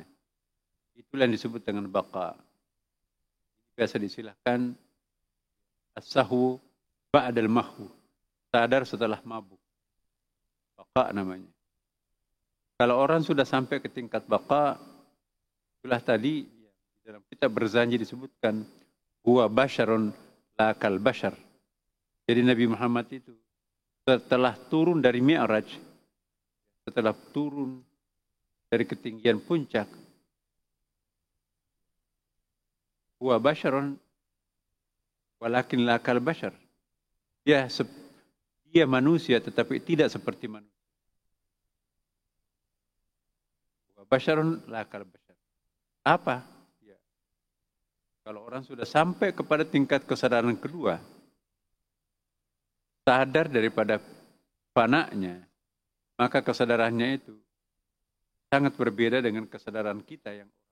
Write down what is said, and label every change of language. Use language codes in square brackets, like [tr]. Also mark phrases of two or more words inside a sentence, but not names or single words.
[id] Itulah yang disebut dengan baka. Biasa disilahkan [ar] الصحو بعد المحو. [id] Sadar setelah mabuk. Baka namanya. Kalau orang sudah sampai ke tingkat baka, itulah tadi dalam kitab Berzanji disebutkan [ar] هو بشر لا كالبشر. [id] Jadi Nabi Muhammad itu setelah turun dari Mi'raj, setelah turun dari ketinggian puncak, [ar] هو بشر ولكن لا كالبشر. [id] Dia manusia tetapi tidak seperti manusia. [ar] هو بشر لا كالبشر. [id] Apa? Ya. Kalau orang sudah sampai kepada tingkat kesadaran kedua, sadar daripada fananya, maka kesadarannya itu sangat berbeda dengan kesadaran kita yang